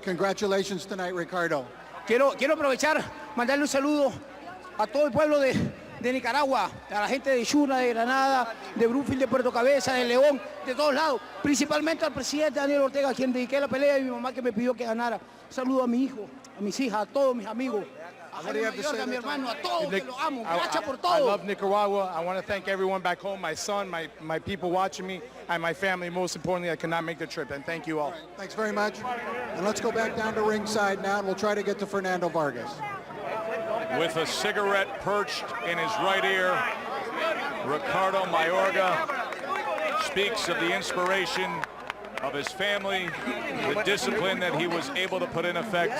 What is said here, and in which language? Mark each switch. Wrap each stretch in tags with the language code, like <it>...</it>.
<en>Congratulations tonight, Ricardo.</en> <es>Quiero aprovechar, mandarle un saludo a todo el pueblo de Nicaragua, a la gente de Yuna, de Granada, de Brooklyn, de Puerto Cabeza, de León, de todos lados, principalmente al presidente Daniel Ortega, a quien dediqué la pelea, y mi mamá que me pidió que ganara. Saludo a mi hijo, a mis hijas, a todos mis amigos, a Fernando Mayorga, a mi hermano, a todos que los amo. Gracias por</es> <en>I</en> <es>todo.</es> <en>love Nicaragua. I want to thank everyone back home, my son, my people watching me, and my family. Most importantly, I could not make the trip, and thank you all. Thanks very much. And let's go back down to ringside now, and we'll try to get to Fernando Vargas. With a cigarette perched in his right ear, Ricardo Mayorga speaks of the inspiration of his family, the discipline that he was able to put in effect.</en>